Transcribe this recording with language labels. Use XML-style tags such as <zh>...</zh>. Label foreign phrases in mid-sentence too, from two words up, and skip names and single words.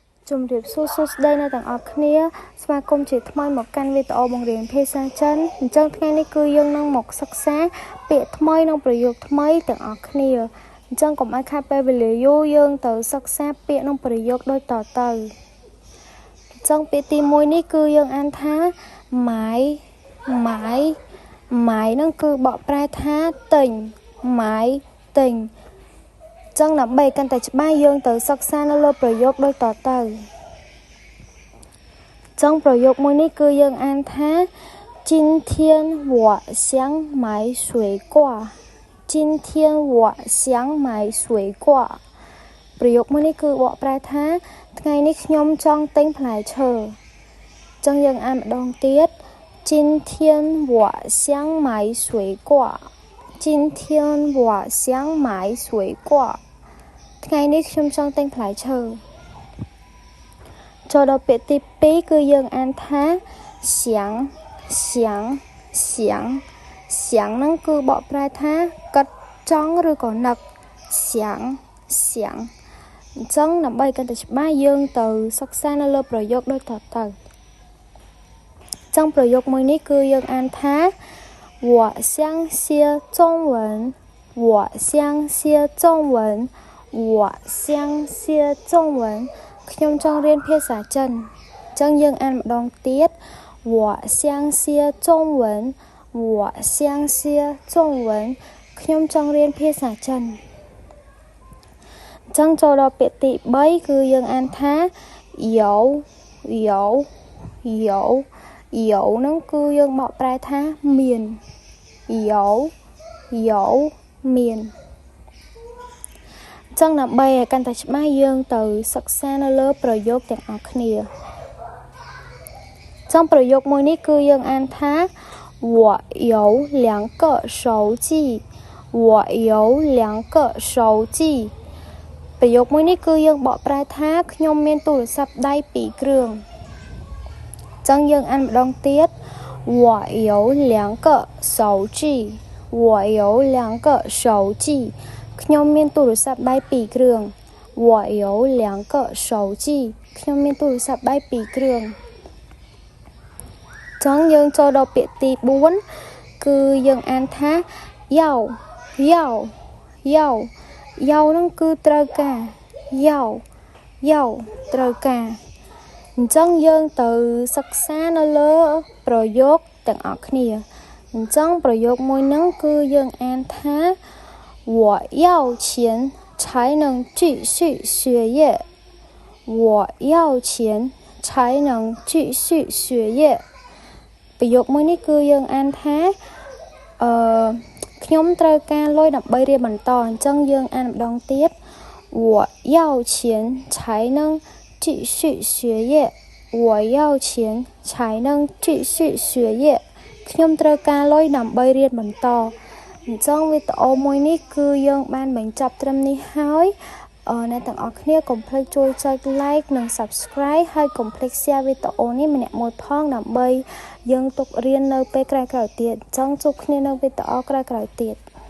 <km>ជំរាបសួរសួស្តីអ្នកទាំងអស់គ្នាស្វាគមន៍ជាថ្មីមកកាន់វីដេអូបង្រៀនភាសាចិនអញ្ចឹងថ្ងៃនេះគឺយើងនឹងមកសិក្សាពាក្យថ្មីនិងប្រយោគថ្មីទាំងអស់គ្នាអញ្ចឹងកុំឲ្យខាតពេលវេលាយូរយើងទៅសិក្សាពាក្យនិងប្រយោគដូចតទៅអញ្ចឹងពាក្យទី1នេះគឺយើងអានថាម៉ាយ នឹងគឺបកប្រែថាទិញម៉ាយទិញចឹងដើម្បីកាន់តែច្បាស់យើងទៅសិក្សានៅលើប្រយោគដូចតទៅ ចឹងប្រយោគមួយនេះគឺយើងអានថា</km> <zh>今天我想买水果今天我想买水果</zh> <km>ប្រយោគមួយនេះគឺបកប្រែថាថ្ងៃនេះខ្ញុំចង់ទិញផ្លែឈើចឹងយើងអានម្ដងទៀត</km> <zh>今天我想买水果今天我想买水果</zh> <km>ថ្ងៃនេះខ្ញុំចង់ទិញផ្លែឈើ ចូលដល់ពាក្យទី2គឺយើងអានថា想ហ្នឹងគឺបកប្រែថាគិតចង់ឬក៏នឹក想អញ្ចឹងដើម្បីកាន់ តែច្បាស់យើងទៅសិក្សានៅលើប្រយោគដូចតទៅចឹងប្រយោគមួយនេះ គឺយើងអានថា</km> <zh>我想学中文我想学中文我想学中文</zh> <km>ខ្ញុំចង់រៀនភាសាចិនអញ្ចឹងយើងអានម្ដងទៀត</km> <zh>我想学中文我想学中文</zh> <km>ខ្ញុំចង់រៀនភាសាចិនអញ្ចឹងចូលដល់ពាក្យទី3គឺយើងអានថាយោ ហ្នឹងគឺយើងបកប្រែថាមានយោមានចឹងដើម្បីឲ្យកាន់តែច្បាស់យើងទៅសិក្សានៅលើប្រយោគទាំងអស់គ្នា ចឹងប្រយោគមួយនេះគឺយើងអានថា</km> <zh>我有2个手机我有2个手机</zh> <km>ប្រយោគមួយនេះគឺយើងបកប្រែថាខ្ញុំមានទូរស័ព្ទដៃ2គ្រឿងចឹងយើងអានម្ដងទៀត</km> <zh>我有2个手机我有2个手机</zh> <km>ខ្ញុំមានទូរស័ព្ទដៃ2គ្រឿង</km> <zh>我有2个手机</zh> <km>ខ្ញុំមានទូរស័ព្ទដៃ2គ្រឿងចឹងយើងចូលដល់ពាក្យទី4គឺយើងអានថាយោ ហ្នឹងគឺត្រូវការយោត្រូវការអញ្ចឹងយើងទៅសិក្សានៅលើប្រយោគទាំងអស់គ្នាអញ្ចឹងប្រយោគមួយហ្នឹងគឺយើងអានថា</km> <zh>我要钱才能继续学业我要钱才能继续学业</zh> <km>ប្រយោគមួយនេះគឺយើងអានថា ខ្ញុំត្រូវការលុយដើម្បីរៀនបន្តអញ្ចឹងយើងអានម្ដងទៀត</km> <zh>我要钱才能继续学业我要钱才能继续学业</zh> <km>ខ្ញុំត្រូវការលុយដើម្បីរៀនបន្តអញ្ចឹងវីដេអូមួយនេះគឺយើងបានបញ្ចប់ត្រឹមនេះហើយអ្នកទាំងអស់គ្នាកុំភ្លេចជួយចុច like និង subscribe ហើយកុំភ្លេច share វីដេអូនេះម្នាក់មួយផងដើម្បីយើងទុករៀននៅពេលក្រោយៗទៀតអញ្ចឹងជួបគ្នានៅវីដេអូក្រោយៗទៀត</km>